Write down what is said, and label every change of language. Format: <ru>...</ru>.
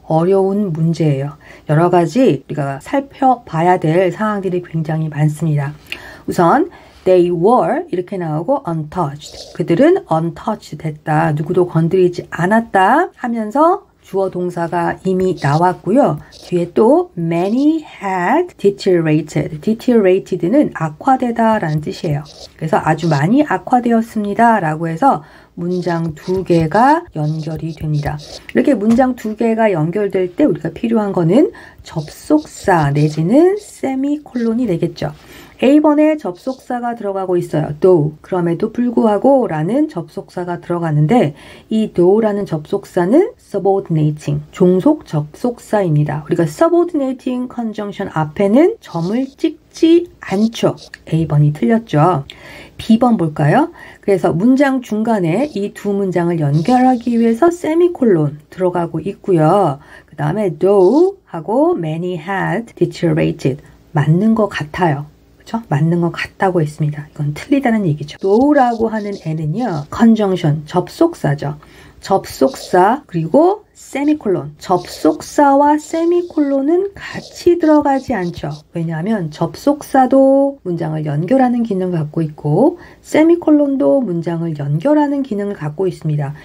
<ko>어려운 문제예요. 여러 가지 우리가 살펴봐야 될 사항들이 굉장히 많습니다. 우선</ko> <en>They were</en> <ko>이렇게 나오고 untouched. 그들은 untouched 됐다. 누구도 건드리지 않았다 하면서 주어 동사가 이미 나왔고요. 뒤에 또</ko> <en>many had deteriorated.</en> <ko>deteriorated는 악화되다 라는 뜻이에요. 그래서 아주 많이 악화되었습니다 라고 해서 문장 두 개가 연결이 됩니다. 이렇게 문장 두 개가 연결될 때 우리가 필요한 거는 접속사 내지는 세미콜론이 되겠죠. A번에 접속사가 들어가고 있어요.</ko> <en>though.</en> <ko>그럼에도 불구하고 라는 접속사가 들어가는데 이 though라는 접속사는 subordinating, 종속 접속사입니다. 우리가 subordinating conjunction 앞에는 점을 찍지 않죠. A번이 틀렸죠. B번 볼까요? 그래서 문장 중간에 이 두 문장을 연결하기 위해서 세미콜론 들어가고 있고요. 그 다음에</ko> <en>though</en> <ko>하고</ko> <en>many had deteriorated.</en> <ko>맞는 것 같아요. 그렇죠? 맞는 것 같다고 했습니다. 이건 틀리다는 얘기죠. though라고 하는 애는요. conjunction, 접속사죠. 접속사 그리고 세미콜론. 접속사와 세미콜론은 같이 들어가지 않죠. 왜냐하면 접속사도 문장을 연결하는 기능을 갖고 있고 세미콜론도 문장을 연결하는 기능을 갖고 있습니다.</ko>